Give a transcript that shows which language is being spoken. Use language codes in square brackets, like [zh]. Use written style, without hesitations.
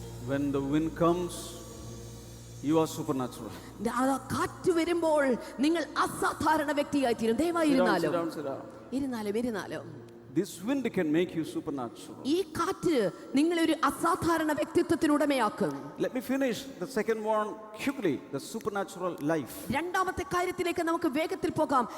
[en] When the wind comes, you are supernatural. [ml] കാറ്റ് വരുമ്പോൾ നിങ്ങൾ അസാധാരണ വ്യക്തിയായി തീരും. ദയവായി ഇരുന്നാലും [en] This wind can make you supernatural. [ml] ഈ കാറ്റ് നിങ്ങളെ ഒരു അസാധാരണ വ്യക്തിത്വത്തിനുടമയാക്കും. [en] Let me finish the second one quickly, the supernatural life. [ml] രണ്ടാമത്തെ കാര്യത്തിലേക്ക് നമുക്ക് വേഗത്തിൽ പോകാം.